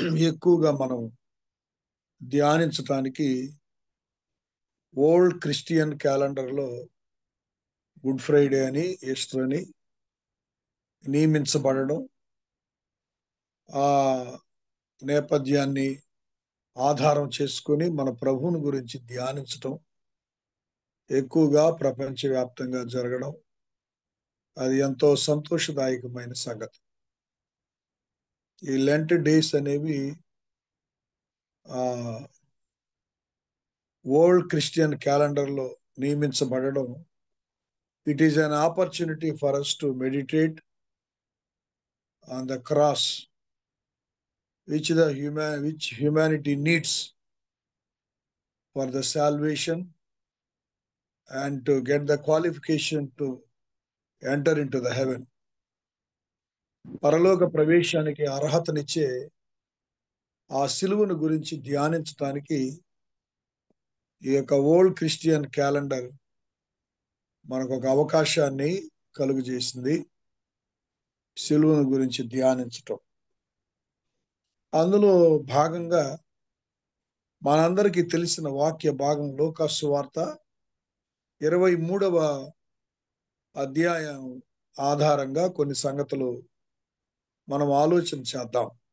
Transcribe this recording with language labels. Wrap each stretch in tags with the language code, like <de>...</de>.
<te>ఎక్కువగా మనం ధ్యానించటానికి old Christian క్యాలెండర్లో గుడ్ ఫ్రైడే అని, ఈస్టర్ అని నియమించబడడం, ఆ నేపథ్యాన్ని ఆధారం చేసుకొని మన ప్రభువుని గురించి ధ్యానించటం ఎక్కువగా ప్రపంచవ్యాప్తంగా జరగడం అది ఎంతో సంతోషదాయకమైన సంగతి. ఈ లెంట్ డేస్ అనేవి వరల్డ్ క్రిస్టియన్ క్యాలెండర్లో నియమించబడడం</te> <en>It is an opportunity for us to meditate on the cross which humanity needs for the salvation and to get the qualification to enter into the heaven.</en> <te>పరలోక ప్రవేశానికి అర్హతనిచ్చే ఆ సిలువను గురించి ధ్యానించడానికి ఈ యొక్క old Christian calendar మనకు ఒక అవకాశాన్ని కలుగజేసింది. సిలువను గురించి ధ్యానించటం. అందులో భాగంగా మనందరికీ తెలిసిన వాక్య భాగం లూకా సువార్త 23వ అధ్యాయం ఆధారంగా కొన్ని సంగతులు మనం ఆలోచన చేద్దాం.</te>